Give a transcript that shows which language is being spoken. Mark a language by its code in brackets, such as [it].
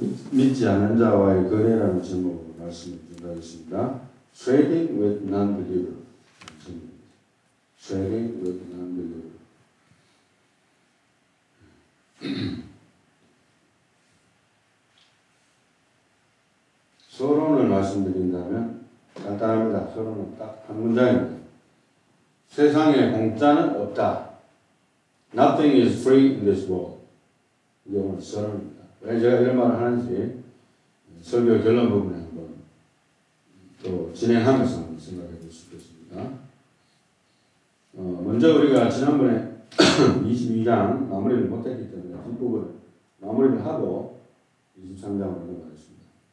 [ko] 믿지 않는 자와의 거래라는 제목으로 말씀을 준비하겠습니다. [en] Trading with non-believer. Trading with non-believer. [ko] 서론을 말씀드린다면 간단합니다. 서론은 딱 한 문장입니다. 세상에 공짜는 없다. [en] Nothing is free in this world. [ko] 이게 오늘 서론입니다. 왜 제가 이런 말을 하는지 설교 결론 부분에 한번 또 진행하면서 한번 생각해 볼 수 있겠습니다. 먼저 우리가 지난번에 22장 마무리를 못했기 때문에 뒷부분을 마무리를 하고 23장으로 넘어가겠습니다.